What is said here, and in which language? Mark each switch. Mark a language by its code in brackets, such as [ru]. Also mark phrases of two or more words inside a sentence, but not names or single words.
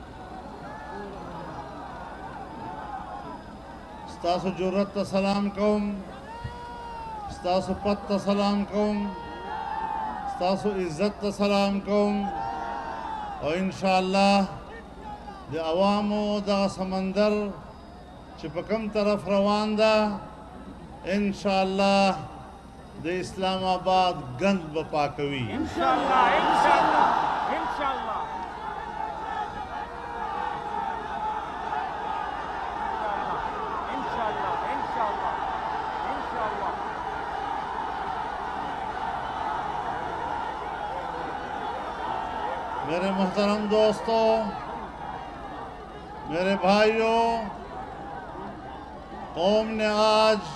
[ps] ستاسو جرأت ته سلام کوم، ستاسو پت ته سلام کوم، ستاسو عزت ته سلام کوم او انشاءالله د عوامو دغه سمندر چې په کوم طرف روان ده انشاءالله د اسلام آباد گند به پاکوي انشاءالله انشاءالله انشاءالله [ur] میرے محترم دوستوں، میرے بھائیوں، قوم نے آج